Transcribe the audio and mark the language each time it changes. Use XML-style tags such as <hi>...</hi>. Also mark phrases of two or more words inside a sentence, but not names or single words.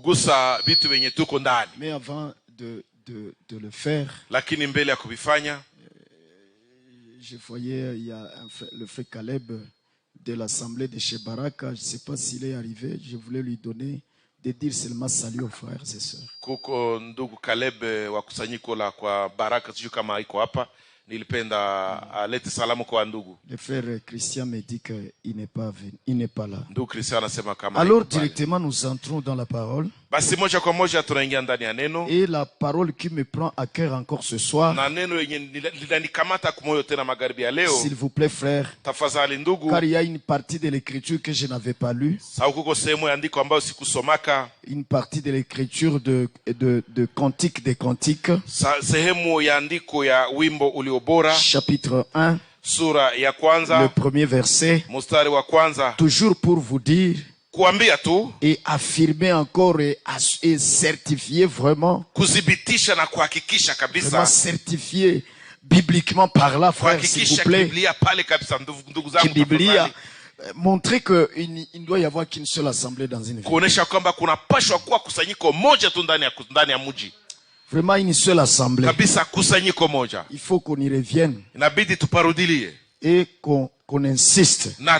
<fr>Mais avant de le faire, je voyais, il y a le frère Caleb de l'assemblée de chez Baraka. Je ne sais pas s'il est arrivé. Je voulais lui donner de dire seulement salut aux frères et sœurs.</fr> <sw>Kuko ndugu Caleb wa kusanyiko la kwa Baraka, sijui kama iko hapa. Nilipenda alete salamu kwa ndugu.</sw> <fr>Le frère Christian me dit qu'il n'est pas venu, il n'est pas là.</fr> <sw>Ndugu Christian anasema kama.</sw> <fr>Alors directement nous entrons dans la parole.</fr> <sw>Basi moja kwa moja tunaingia ndani ya neno.</sw> <fr>Et la parole qui me prend à cœur encore ce soir.</fr> <sw>Na neno yenye linanikamata kumoyo tena magharibi ya leo.</sw> <fr>S'il vous plaît frère.</fr> <sw>Tafadhali ndugu.</sw> <fr>Car il y a une partie de l'écriture que je n'avais pas lue.</fr> <sw>Sababu kuko sehemu ya andiko ambayo sikusomaka.</sw> <fr>Une partie de l'écriture de Cantique des Cantiques.</fr> <sw>Sehemu ya andiko ya wimbo uliobora.</sw> <fr>Chapitre 1.</fr> <sw>Sura ya kwanza.</sw> <fr>Le premier verset.</fr> <sw>Mstari wa kwanza.</sw> <fr>Toujours pour vous dire.</fr> <sw>Kuambia tu.</sw> <fr>Et affirmer encore et certifier vraiment.</fr> <sw>Kudhibitisha na kuhakikisha kabisa.</sw> <fr>Vraiment certifier bibliquement par là, frère, s'il vous plaît. Biblia, montrer qu'il ne doit y avoir qu'une seule assemblée dans une ville. Vraiment une seule assemblée. Il faut qu'on y revienne. Et qu'on insiste.</fr>